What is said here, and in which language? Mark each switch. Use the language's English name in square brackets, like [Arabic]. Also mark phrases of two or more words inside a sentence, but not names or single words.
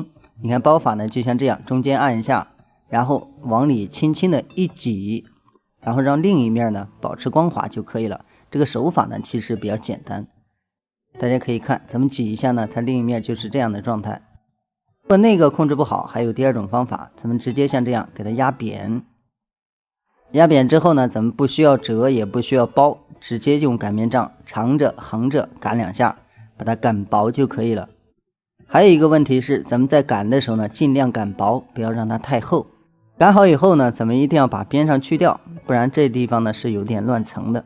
[Chinese] 你看包法呢就像這樣，中間按一下，然後往裡輕輕的一擠，然後讓另一面呢保持光滑就可以了。這個手法呢其實比較簡單，大家可以看，咱們擠一下呢，它另一面就是這樣的狀態。如果那個控制不好，還有第二種方法，咱們直接像這樣給它壓扁。壓扁之後呢，咱們不需要折，也不需要包，直接用擀面杖長着橫着擀2下，把它擀薄就可以了。還有一個問題是，咱們在擀的時候呢，盡量擀薄，不要讓它太厚。擀好以後呢，咱們一定要把邊上去掉，不然這地方呢是有點亂層的。